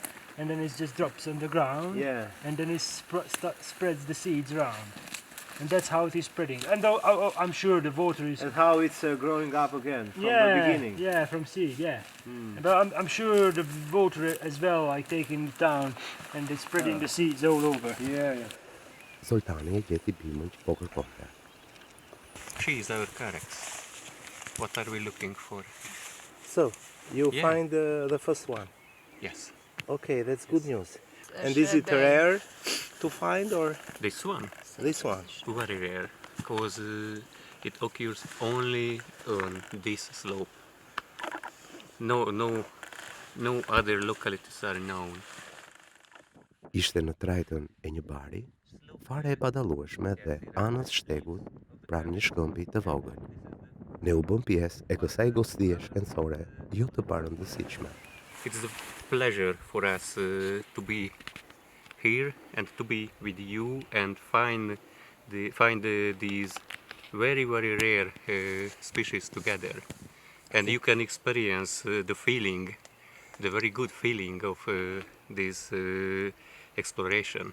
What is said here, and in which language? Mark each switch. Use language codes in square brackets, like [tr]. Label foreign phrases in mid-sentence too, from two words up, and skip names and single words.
[en] And then it just drops on the ground, and then it spreads the seeds around, and that's how it is spreading. And I'm sure the water is. And how it's growing up again from the beginning. Yeah, from seed, yeah. But I'm sure the water as well, like taking it down, and it's spreading the seeds all over. Yeah. [sq] Zoltani e gjeti bimën që po kërkonte. [en] She is our character. What are we looking for? So you find the first one. Yes. Okay, that's good news. And is it rare to find or? This one? This one. Very rare, because it occurs only on this slope. No other localities are known. [sq] Ishte në trajtën e një bari, fare e padallueshme dhe anës shtegut, pranë një shkëmbi të vogël. Ne u bëm pjesë e kësaj gostie shkencore jo të parëndësishme. [en] It's a pleasure for us to be here and to be with you and find these very rare species together, and you can experience the feeling, the very good feeling of this exploration.